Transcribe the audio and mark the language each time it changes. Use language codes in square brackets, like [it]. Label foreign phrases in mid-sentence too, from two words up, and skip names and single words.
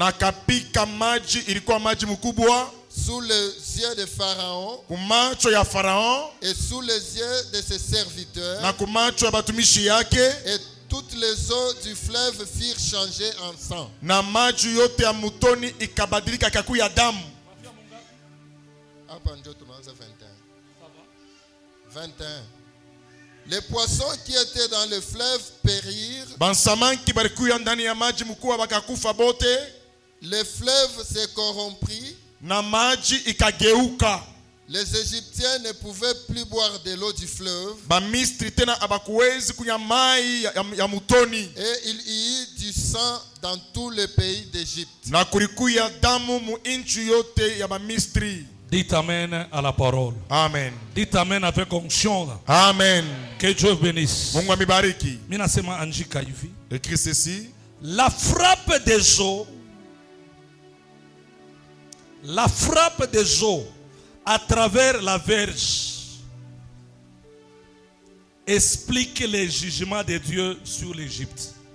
[fr] Sous les yeux de Pharaon. Et sous les yeux de ses serviteurs. Et toutes les eaux du fleuve firent changer en sang. [sw] Hapa ndio tunaanza 21. [fr] Les poissons qui étaient dans le fleuve périrent. Le fleuve s'est corrompu. Les Égyptiens ne pouvaient plus boire de l'eau du fleuve. Et il y eut du sang dans tout le pays d'Égypte. Dites Amen à la parole. Amen. Dites Amen avec onction. Amen. Que Dieu bénisse. [sw] Minasema Anjika hivi. [fr] Écrit ceci. La frappe des eaux à travers la verge explique les jugements de Dieu sur l'Égypte.